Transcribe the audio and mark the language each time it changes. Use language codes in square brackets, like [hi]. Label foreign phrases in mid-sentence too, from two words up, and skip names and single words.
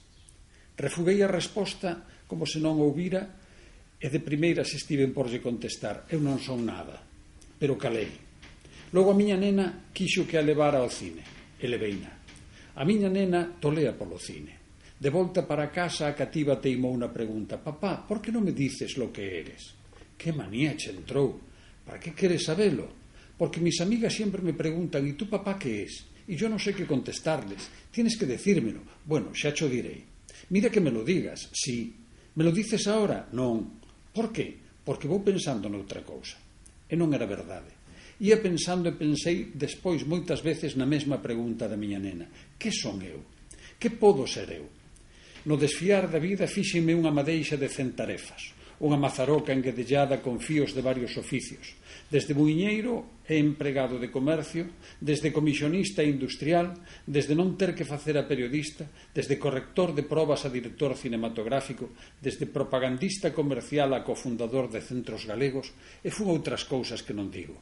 [gl] Refuguei a resposta como se non ouvira e de primeiras estiven por lle contestar: «Eu non son nada». Pero calei. Logo a miña nena quixo que a levara ao cine, e leveina. A miña nena tolea polo cine. De volta para casa a cativa teimou na pregunta: «Papá, por que non me [es] dices lo que eres?» [gl] «Que manía che entrou? [es] ¿Para qué quieres saberlo? Porque mis amigas siempre me preguntan: ¿y tú, papá, qué es? Y yo no sé qué contestarles. Tienes que decírmelo». «Bueno, [gl] xa cho direi». [es] «Mira que me lo digas». «Sí». «Me lo dices ahora?» [gl] «Non». «Por qué?» «Porque vou pensando noutra cousa». E non era verdade. Ia pensando e pensei despois moitas veces na mesma pregunta da miña nena: que son eu? Que podo ser eu? No desfiar da vida fíxenme unha madeixa de 100 tarefas, unha mazaroca enguedellada con fíos de varios oficios, desde muiñeiro e empregado de comercio, desde comisionista e industrial, desde non ter que facer a periodista, desde corrector de probas a director cinematográfico, desde propagandista comercial a cofundador de centros galegos, e fun outras cousas que non digo.